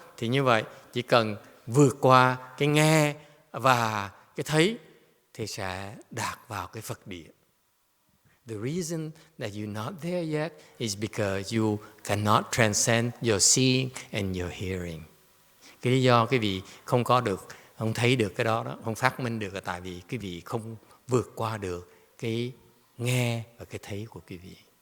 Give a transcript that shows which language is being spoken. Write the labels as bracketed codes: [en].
[vi] Thì như vậy, chỉ cần vượt qua cái nghe và cái thấy thì sẽ đạt vào cái Phật địa. [en] The reason that you're not there yet is because you cannot transcend your seeing and your hearing. [vi] Cái lý do quý vị không có được, không thấy được cái đó, không phát minh được là tại vì quý vị không vượt qua được cái nghe và cái thấy của quý vị.